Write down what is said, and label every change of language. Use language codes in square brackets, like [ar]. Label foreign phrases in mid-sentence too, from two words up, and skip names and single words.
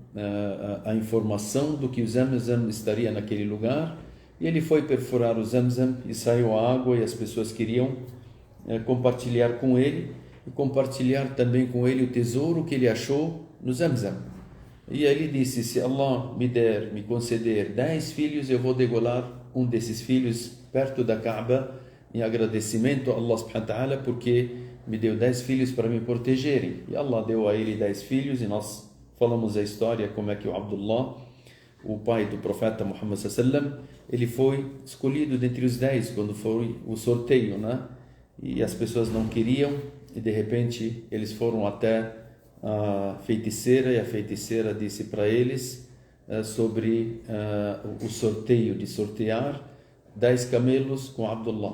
[pt] a informação do que o Zamzam estaria naquele lugar, e ele foi perfurar o Zamzam e saiu a água, e as pessoas queriam compartilhar com ele, e compartilhar também com ele o tesouro que ele achou no Zamzam. E ele disse: se Allah me conceder 10 filhos, eu vou degolar um desses filhos perto da Kaaba, em agradecimento a [ar] الله سبحانه وتعالى, [pt] porque me deu 10 filhos para me protegerem. E Allah deu a ele 10 filhos, e nós falamos a história como é que o Abdullah, o pai do profeta Muhammad [ar] صلى الله عليه وسلم, [pt] ele foi escolhido dentre os 10 quando foi o sorteio, né? E as pessoas não queriam, e de repente eles foram até a feiticeira, e a feiticeira disse para eles sobre o sorteio, de sortear 10 camelos com Abdullah.